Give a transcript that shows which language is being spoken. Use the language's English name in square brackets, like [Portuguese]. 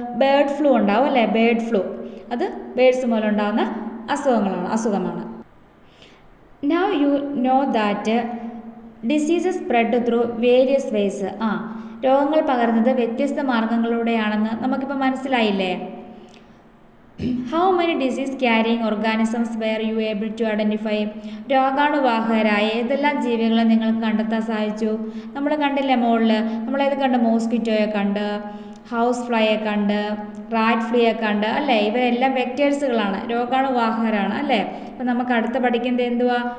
[Malayalam] Bird flu ഉണ്ടാവും, അല്ലേ? Bird flu അത് ബേഡ്സ് മൂലം ഉണ്ടാകുന്ന അസുഖമാണ്. [English] Now you know that diseases spread through various ways. [Malayalam] രോഗങ്ങൾ പകരുന്നത് വ്യത്യസ്ത മാർഗങ്ങളിലൂടെയാണെന്ന് നമുക്കിപ്പോൾ മനസ്സിലായില്ലേ? [English] How many disease carrying organisms were you able to identify? [Malayalam] രോഗാണുവാഹകരായ ഏതെല്ലാം ജീവികളെ നിങ്ങൾക്ക് കണ്ടെത്താൻ സാധിച്ചു? നമ്മൾ കണ്ടില്ലേ മുകളിൽ? നമ്മളേത് കണ്ട്? മോസ്കിറ്റോയെ കണ്ട്, ഹൗസ് ഫ്ലൈയെ കണ്ട്, റാറ്റ് ഫ്ലൈയെ കണ്ട്, അല്ലേ? ഇവരെല്ലാം വെക്റ്റേഴ്സുകളാണ്, രോഗാണുവാഹകരാണ്, അല്ലേ? അപ്പം നമുക്ക് അടുത്ത് പഠിക്കുന്നത് എന്തുവാ?